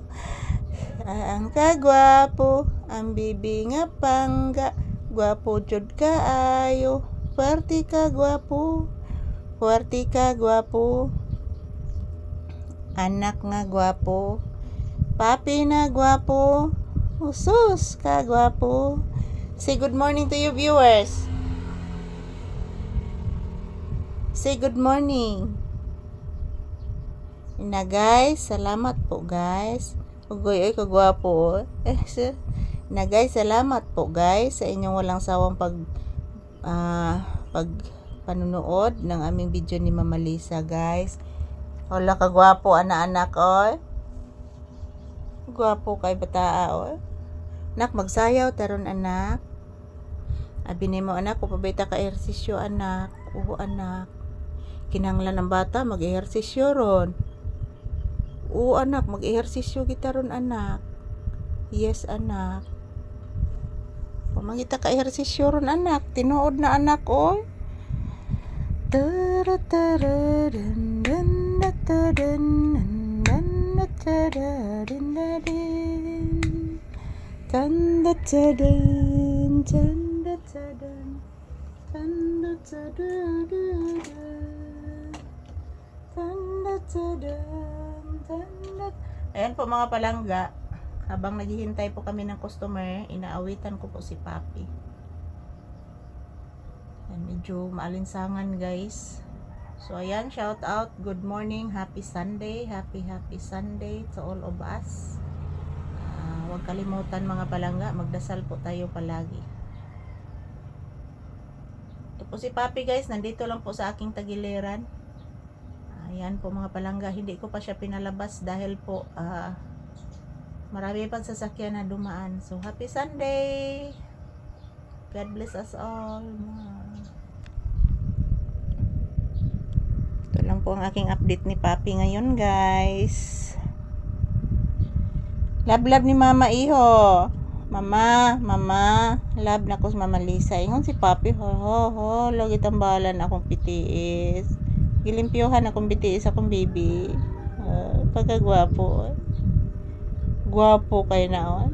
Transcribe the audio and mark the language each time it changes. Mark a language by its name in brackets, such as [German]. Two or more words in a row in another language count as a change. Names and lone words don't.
[Cebuano] Ang kagwapo, ang bibi nga pangga, gwapo jud kaayo. Puwerti ka gwapo, puwerti ka gwapo. Anak nga gwapo, papi na gwapo, usus ka gwapo. [English] Say good morning to you viewers. Say good morning. [Filipino] Na guys, salamat po guys. [Cebuano] Ugoy ay kagwapo. [Filipino] Na guys, salamat po guys sa inyong walang sawang panunood ng aming video ni Mama Lisa guys. [Cebuano] Wala kagwapo anak-anak oy. Gwapo kay bataa oy. Anak magsayaw taron anak. Abi nimo anak ko pabita ka ehersisyo anak. Oo anak. Kinahanglan ng bata mag-ehersisyo ron. Oo anak, mag-ehersisyo kita ron anak. Yes anak. Pamangita ka ehersisyo ron anak. Tinuod na anak oy. [Filipino] Ayan po mga palangga, habang naghihintay po kami ng customer, inaawitan ko po si Papi. Ayan, medyo maalinsangan guys. So ayan, [English] shout out, good morning, happy Sunday, happy Sunday to all of us. [Filipino] Huwag kalimutan mga palangga, magdasal po tayo palagi. Ito po si Papi guys, nandito lang po sa aking tagiliran. Ayan po mga palangga, hindi ko pa siya pinalabas dahil po marami pang sasakyan na dumaan. [English] So happy Sunday, God bless us all. [Filipino] Ito lang po ang aking update ni Papi ngayon guys. [Cebuano] Love ni mama iho. Mama, love na ko sa Mama Lisa. Ingon si Papi, ho, lagi tambalan akong pitiis. Gilimpyohan akong bitiis akong baby. Pagkagwapo. Gwapo kayo naon.